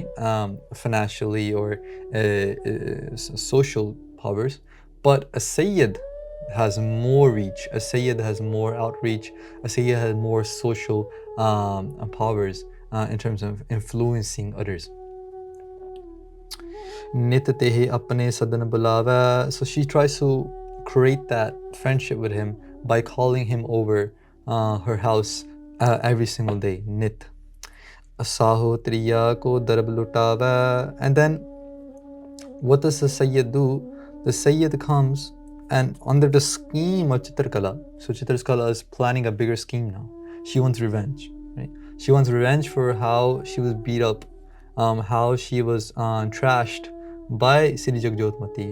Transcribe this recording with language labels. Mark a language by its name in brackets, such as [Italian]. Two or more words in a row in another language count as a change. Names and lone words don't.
[English] Financially or social powers. But a Sayyid has more reach, a Sayyid has more outreach, a Sayyid has more social powers in terms of influencing others. [Braj] नित तेहे अपने सदन बुलावा. [English] So she tries to create that friendship with him by calling him over her house every single day. [Braj] Nit. सहोत्रिया को दरब लुटावा. [English] And then what does the Sayyid do? The Sayyid comes and under the scheme of Chitrakala, so Chitrakala is planning a bigger scheme now. She wants revenge, right? She wants revenge for how she was beat up, how she was trashed by Sri Jagjyotmati.